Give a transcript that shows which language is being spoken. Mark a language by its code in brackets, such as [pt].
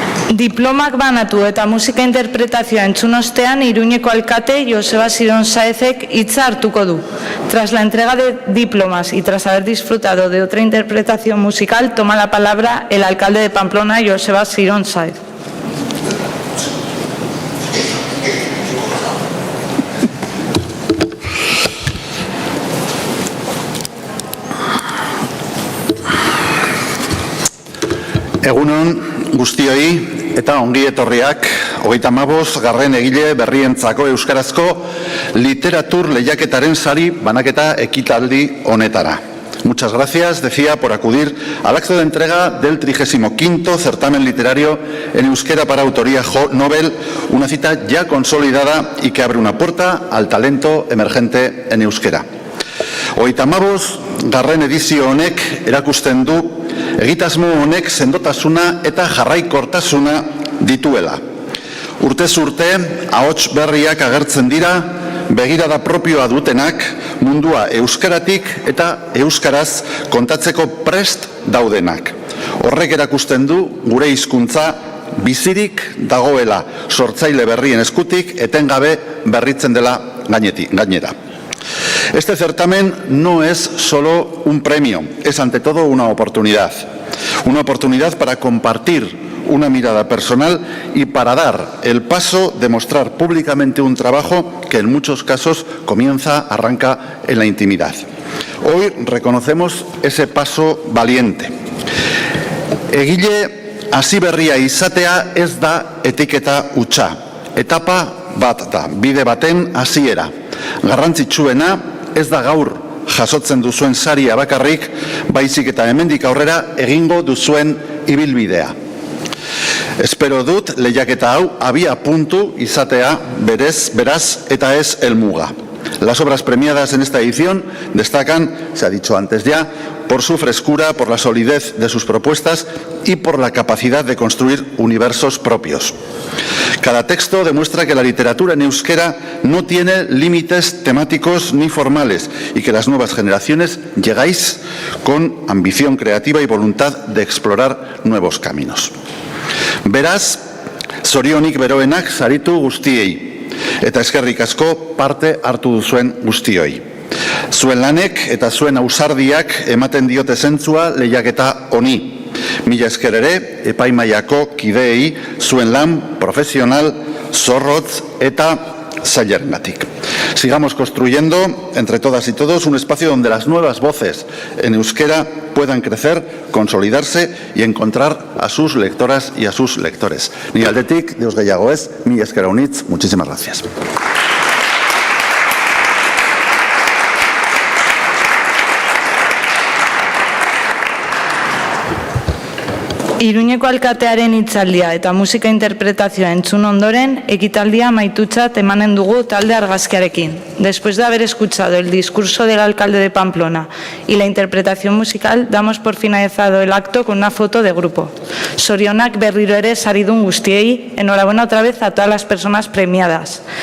[eu] Diplomak banatu eta musika interpretazioa entzun ostean, Iruñeko alkate Joseba Siron Saezek hitza hartuko du. [es] Tras la entrega de diplomas y tras haber disfrutado de otra interpretación musical, toma la palabra el alcalde de Pamplona, Joseba Siron Saez. [eu] Egunon guztioi eta ongi etorriak 35 garren egile berrientzako euskarazko literatur lehiaketaren sari banaketa ekitaldi honetara. [es] Muchas gracias, decía, por acudir al acto de entrega del 35º certamen literario en euskera para autoría Nobel, una cita ya consolidada y que abre una puerta al talento emergente en euskera. [eu] 35 garren edizio honek erakusten du egitasmo honek sendotasuna eta jarraikortasuna dituela. Urtez urte, ahots berriak agertzen dira, begirada propioa dutenak, mundua euskaratik eta euskaraz kontatzeko prest daudenak. Horrek erakusten du gure hizkuntza bizirik dagoela, sortzaile berrien eskutik etengabe berritzen dela gainera. [es] Este certamen no es solo un premio, es ante todo una oportunidad para compartir una mirada personal y para dar el paso de mostrar públicamente un trabajo que en muchos casos arranca en la intimidad. Hoy reconocemos ese paso valiente. [eu] Egile hasi berria izatea ez da etiketa hutsa, etapa bat da, bide baten hasiera. Garrantzitsuena ez da gaur jasotzen duzuen saria bakarrik, baizik eta hemendik aurrera egingo duzuen ibilbidea. Espero dut lehiaketa hau abia puntu izatea beraz eta ez helmuga. [es] Las obras premiadas en esta edición destacan, se ha dicho antes ya, por su frescura, por la solidez de sus propuestas y por la capacidad de construir universos propios. Cada texto demuestra que la literatura en euskera no tiene límites temáticos ni formales y que las nuevas generaciones llegáis con ambición creativa y voluntad de explorar nuevos caminos. [eu] Beraz, zorionik beroenak saritu guztiei, eta eskerrik asko parte hartu duzuen guztioi. Zuen lanek eta zuen ausardiak ematen diote zentzua lehiaketa honi. Mila esker ere, epaimaiako kideei zuen lan profesional, zorrotz eta zailarengatik. [es] Sigamos construyendo entre todas y todos un espacio donde las nuevas voces en euskera puedan crecer, consolidarse y encontrar a sus lectoras y a sus lectores. [eu] Ni aldetik, deus gehiago ez, mila esker haunitz, [es] muchísimas gracias. [eu] Iruñeko alkatearen hitzaldia eta musika interpretazioa entzun ondoren, ekitaldia amaitutzat emanen dugu talde argazkiarekin. [es] Después de haber escuchado el discurso del alcalde de Pamplona y la interpretación musical, damos por finalizado el acto con una foto de grupo. [eu] Zorionak berriro ere saridun guztiei, [es] enhorabuena otra vez a todas las personas premiadas.